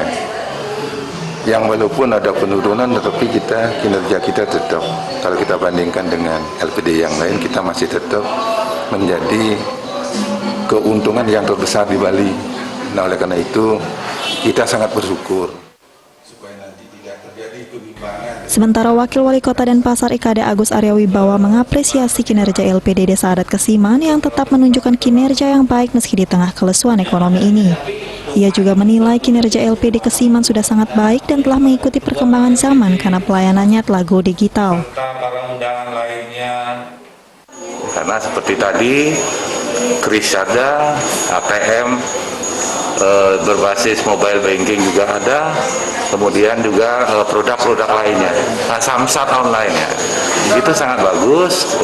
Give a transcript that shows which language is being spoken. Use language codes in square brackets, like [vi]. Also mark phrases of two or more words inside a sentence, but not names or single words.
[id] Yang walaupun ada penurunan, tetapi kinerja kita tetap, kalau kita bandingkan dengan LPD yang lain, kita masih tetap menjadi keuntungan yang terbesar di Bali. Nah, oleh karena itu kita sangat bersyukur. Sementara Wakil Wali Kota Denpasar Kade Agus Arya Wibawa mengapresiasi kinerja LPD Desa Adat Kesiman yang tetap menunjukkan kinerja yang baik meski di tengah kelesuan ekonomi ini. Ia juga menilai kinerja LPD Kesiman sudah sangat baik dan telah mengikuti perkembangan zaman karena pelayanannya telah [en] go digital. [id] Karena seperti tadi, kris ada, ATM berbasis [en] mobile banking [id] juga ada, kemudian juga produk-produk lainnya, samsat online ya, itu sangat bagus.